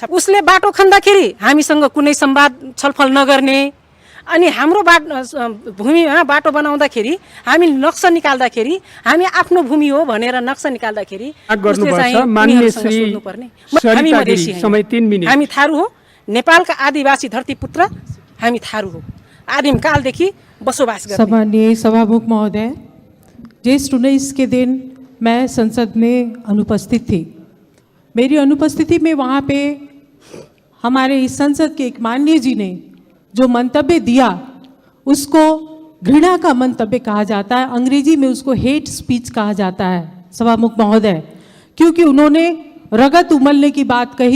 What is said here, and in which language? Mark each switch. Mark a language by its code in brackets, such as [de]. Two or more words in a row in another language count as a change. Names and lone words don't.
[ne] उसले बाटो खन्दाखेरि हामीसँग कुनै संवाद छलफल नगर्ने, अनि हाम्रो भूमिमा बाटो बनाउँदाखेरि हामी नक्सा निकाल्दाखेरि हामी आफ्नो भूमि हो भनेर नक्सा निकाल्दाखेरि हामी थारू हो, नेपालका आदिवासी धरतीपुत्र हामी थारू हो, आदिम कालदेखि बसोबास गर्ने। [hi] सम्माननीय सभामुख महोदय, ज्येष्ठ 19 के दिन मैं संसद में अनुपस्थित थी। मेरी अनुपस्थिति में वहाँ पे हमारे इस संसद के एक माननीय जी ने जो मंतव्य दिया उसको घृणा का मंतव्य कहा जाता है, अंग्रेजी में उसको [en] hate speech [hi] कहा जाता है सभामुख महोदय, क्योंकि उन्होंने रगत उमलने की बात कही।